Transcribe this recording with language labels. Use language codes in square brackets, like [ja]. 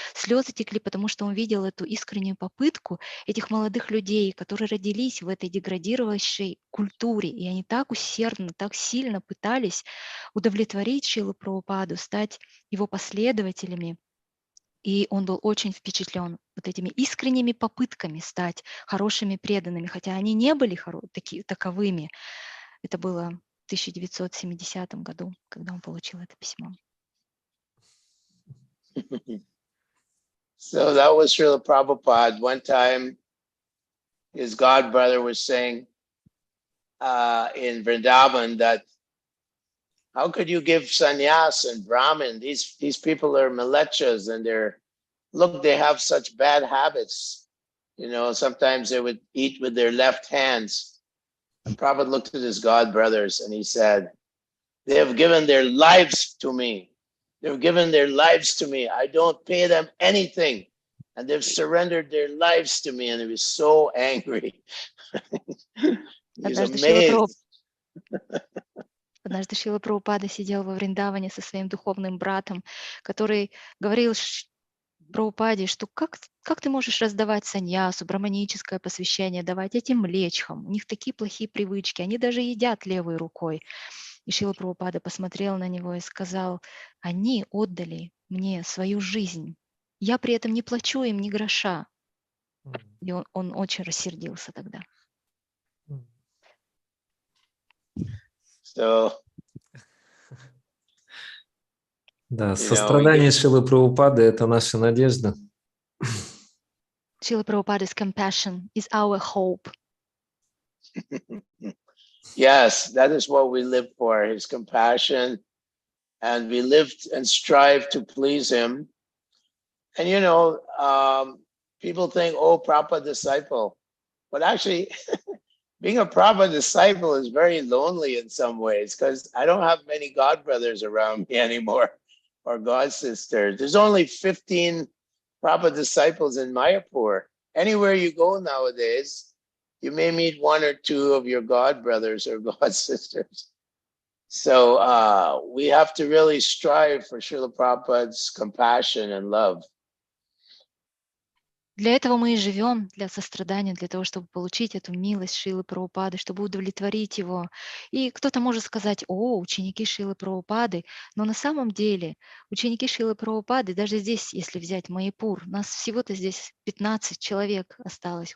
[ru] Слезы текли, потому что он видел эту искреннюю попытку этих молодых людей, которые родились в этой деградировавшей культуре, и они так усердно, так сильно пытались удовлетворить Шрилу Прабхупаду, стать его последователями. И он был очень впечатлен вот этими искренними попытками стать хорошими преданными, хотя они не были таковыми. Это было в 1970 году, когда он получил это письмо. [en] So that was Srila Prabhupada. One time, his god brother was saying in Vrindavan that, how could you give sannyas and Brahmin? These people are milechas, and they have such bad habits. You know, sometimes they would eat with their left hands. And Prabhupada looked at his god brothers and he said, they have given their lives to me. They've given their lives to me. I don't pay them anything. And they've surrendered their lives to me. And he was so angry. He's amazed. [ru] Однажды Шрила Прабхупада сидел во Вриндаване со своим духовным братом, который говорил Прабхупаде, что как ты можешь раздавать саньясу, браманическое посвящение, давать этим млечхам? У них такие плохие привычки, они даже едят левой рукой. И Шрила Прабхупада посмотрел на него и сказал: они отдали мне свою жизнь, я при этом не плачу им ни гроша. И он очень рассердился тогда. Да, сострадание Шрилы Прабхупады – это наша надежда. [en] Шрила Прабхупada's compassion is our hope. Yes, that is what we live for, his compassion. And we live and strive to please him. And, you know, people think, oh, Prabhupada disciple. But actually, being a Prabhupada disciple is very lonely in some ways, because I don't have many god brothers around me anymore, or god sisters. There's only 15 Prabhupada disciples in Mayapur. Anywhere you go nowadays, you may meet one or two of your god brothers or god sisters. So we have to really strive for Srila Prabhupada's compassion and love. [ru] Для этого мы и живем, для сострадания, для того, чтобы получить эту милость Шрилы Прабхупады, чтобы удовлетворить его. И кто-то может сказать: о, ученики Шрилы Прабхупады, но на самом деле ученики Шрилы Прабхупады, даже здесь, если взять Майяпур, нас всего-то здесь 15 человек осталось.